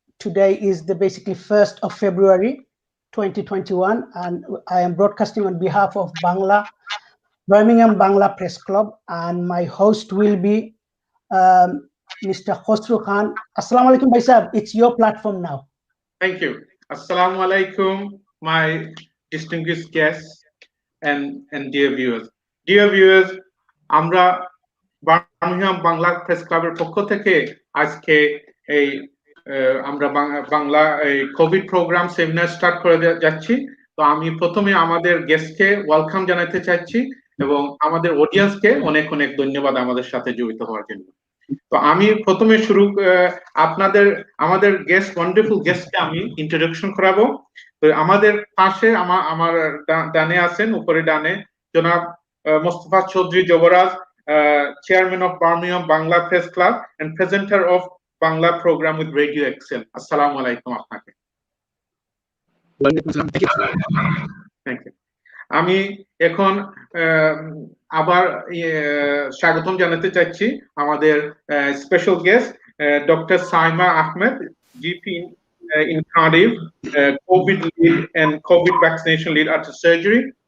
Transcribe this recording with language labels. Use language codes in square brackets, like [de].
[en] Today is the basically 1st of February 2021, and I am broadcasting on behalf of Birmingham Bangla Press Club, and my host will be Mr. Khosru Khan. Assalamu alaikum, Bhai Sahab. It's your platform now. Thank you. Assalamu alaikum, my distinguished guests and dear viewers. Dear viewers, [bn] আমরা Birmingham Bangla press ক্লাবের পক্ষ থেকে আজকে এই আমরা বাংলা এই Covid programme seminar start করে যাচ্ছি। তো আমি প্রথমে আমাদের গেস্টকে ওয়েলকাম জানাতে চাচ্ছি এবং আমাদের অডিয়েন্সকে অনেক অনেক ধন্যবাদ আমাদের সাথে জড়িত হওয়ার জন্য। তো আমি প্রথমে আমাদের গেস্ট ওয়ান্ডারফুল গেস্টকে আমি ইন্ট্রোডাকশন করাবো। তো আমাদের পাশে আমার ডানে আছেন, উপরে ডানে জনাব মোস্তফা চৌধুরী যুবরাজ, [en] chairman of Birmingham Bangla Press Club and presenter of Bangla program with Radio Excel. [bn] Assalamu alaikum আপনাকে। [en] Thank you. [bn] আমি এখন আবার স্বাগতম জানাতে চাচ্ছি আমাদের special guest doctor Saima Ahmed, GP [en] in Cardiff, COVID lead and COVID vaccination lead after surgery.